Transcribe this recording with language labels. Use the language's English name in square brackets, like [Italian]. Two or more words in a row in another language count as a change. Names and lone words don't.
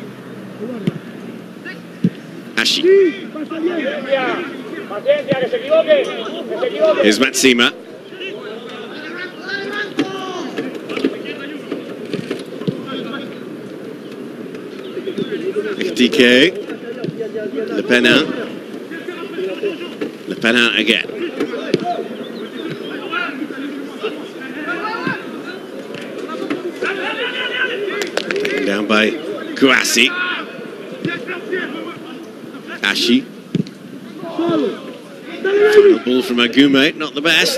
[English] Ashi. Here's Matsima. DK. Le Penin. Le Penin again. Taken down by Kouassi. Ashi. Final ball from Agume, not the best.